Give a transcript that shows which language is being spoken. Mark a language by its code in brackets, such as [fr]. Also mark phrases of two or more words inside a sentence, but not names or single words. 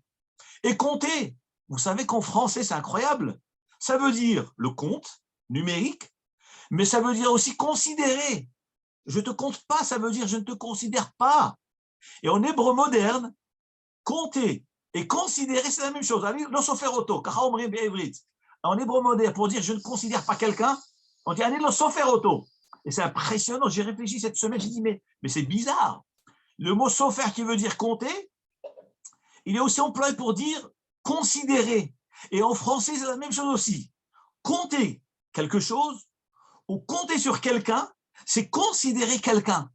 [fr] Et compter, vous savez qu'en français, c'est incroyable. Ça veut dire le compte numérique, mais ça veut dire aussi considérer. Je ne te compte pas, ça veut dire je ne te considère pas. Et en hébreu moderne, compter et considérer, c'est la même chose. [he] לא סופר אותו, ככה אומרים בעברית. [fr] En hébreu moderne, pour dire je ne considère pas quelqu'un, on dit [he] אני לא סופר אותו. [fr] Et c'est impressionnant. J'ai réfléchi cette semaine, j'ai dit mais c'est bizarre. Le mot sofer qui veut dire compter, il est aussi employé pour dire considérer. Et en français, c'est la même chose aussi. Compter quelque chose ou compter sur quelqu'un, c'est considérer quelqu'un.